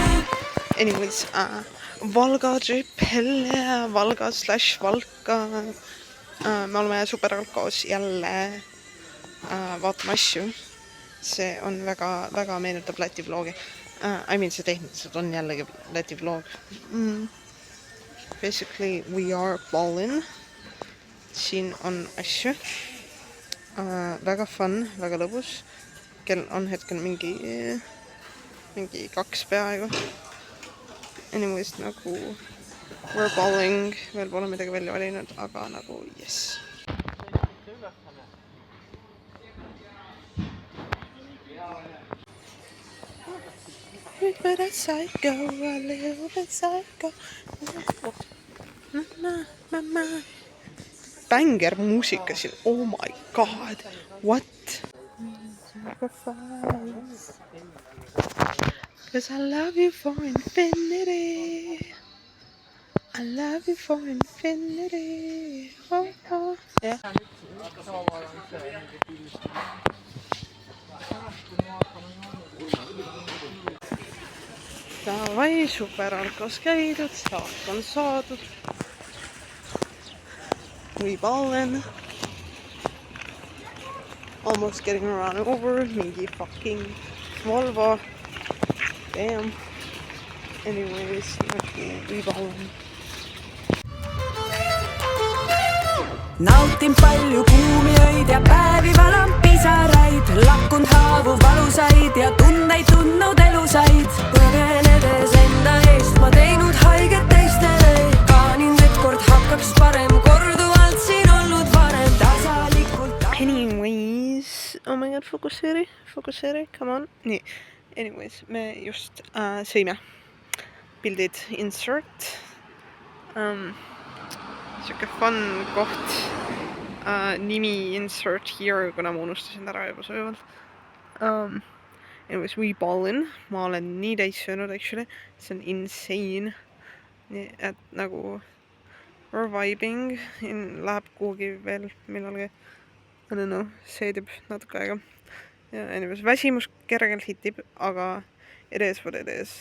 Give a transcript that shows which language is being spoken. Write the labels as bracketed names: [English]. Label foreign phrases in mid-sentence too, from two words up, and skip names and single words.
[English] Anyways, Valga trip, Valga / Valka. [Estonian] Me oleme superalkos jälle vaatame asju. See on väga meenutab Läti vlogi. See tehniliselt on jällegi Läti vlog. [English] Basically, we are ballin. [Estonian] Siin on asju. Väga fun, väga lõbus. Kell on hetkel mingi 2 peaaegu. Anyways, nagu [English] we're balling, [Estonian] veel pole midagi välja valinud, aga nagu yes. [English] But a psycho, a little bit psycho. Banger muusika siin, oh my god, what? Sacrifice. Cause I love you for infinity. I love you for infinity. Oh, oh. Yeah. [Estonian] Davai, superalkos käidud, saak on saadud. [English] We ballin'. Almost getting run over. [Estonian] Mingi fucking Volvo. Damn. [English] Anyways, we ballin'. [Estonian] Nautin palju kuumi öid ja päevi valan pisaraid. Lakkunud haavu valusaid ja tunneid tundnud elusaid. Põgenedes enda eest ma teinud haiget teistele. Kaanin et kord hakkaks parem, korduvalt siin olnud varem. Tasalikult. [English] Anyways, oh my god, fokusseeri, come on. [Estonian] Nii, anyways, me just sõime. Pildid insert. Siuke fun koht. [English] Nimi insert here, [Estonian] kuna ma unustasin ära juba söövalt. [English] Anyways, we ballin'. [Estonian] Ma olen nii täis söönud, actually. See on insane. Nii, et nagu [English] we're vibing. [Estonian] Läheb kuhugi veel millalgi. [English] I don't know, [Estonian] seedib natuke aega. Ja anyways, väsimus kergelt hitib, aga [English] it is what it is.